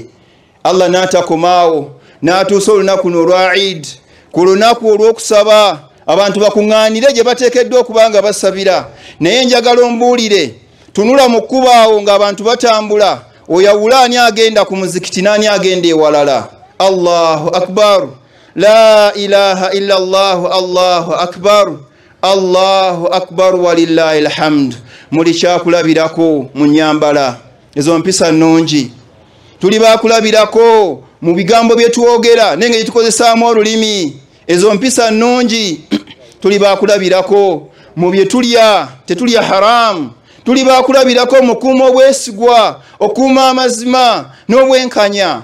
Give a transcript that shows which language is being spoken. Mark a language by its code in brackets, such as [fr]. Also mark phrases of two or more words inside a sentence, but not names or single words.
[lg] Allah n'atakomaawo n'atuusa olunaku olwa Eid, ku lunaku olw'okusaba abantu bakuŋŋaanire gye bateekeddwa okuba nga basabira. Naye njagala ombuulire, tunula mu kkubo awo ng'abantu batambula, oyawula ani agenda ku muzikiti n'ani agenda ewalala. [ar] الله أكبر، لا إله إلا الله، الله أكبر، الله أكبر ولله الحمد. [lg] Muli kyakulabirako mu nnyambala ezo mpisa nnungi, tuli bakulabirako mu bigambo bye twogera n'engeri tukozesaamu olulimi ezo mpisa nnungi, tuli bakulabirako mu bye tulya tetulya haramu, tuli bakulabirako mu kuuma obwesigwa, okuuma amazima n'obwenkanya.